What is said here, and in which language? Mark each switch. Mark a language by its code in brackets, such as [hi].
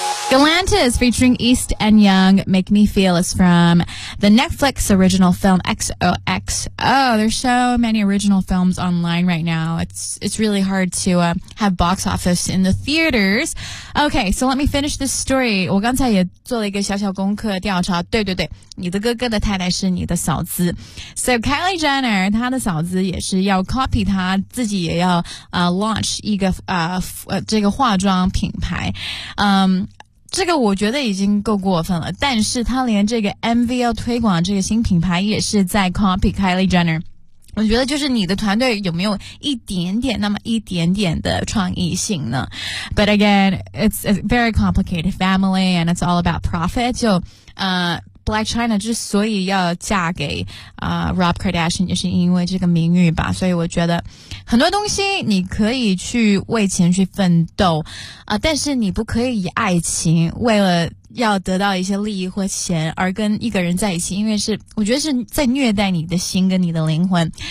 [en] Galantis featuring East and Young, Make Me Feel, is from the Netflix original film XOXO. There's so many original films online right now. It's really hard to have box office in the theaters. Okay, so let me finish this story. [zh] 我刚才也做了一个小小功课调查。对对对，你的哥哥的太太是你的嫂子。 So Kylie Jenner, 她的嫂子也是要 copy 她自己也要launch 一个这个化妆品牌。这个我觉得已经够过分了，但是他连这个 MV 要推广这个新品牌也是在 copy Kylie Jenner。我觉得就是你的团队有没有一点点那么一点点的创意性呢？ [en] But again, it's a very complicated family and it's all about profit. [zh] 就Blac Chyna 之所以要嫁给Rob Kardashian 也是因为这个名誉吧，所以我觉得很多东西你可以去为钱去奋斗但是你不可以以爱情为了要得到一些利益或钱而跟一个人在一起，因为是我觉得是在虐待你的心跟你的灵魂。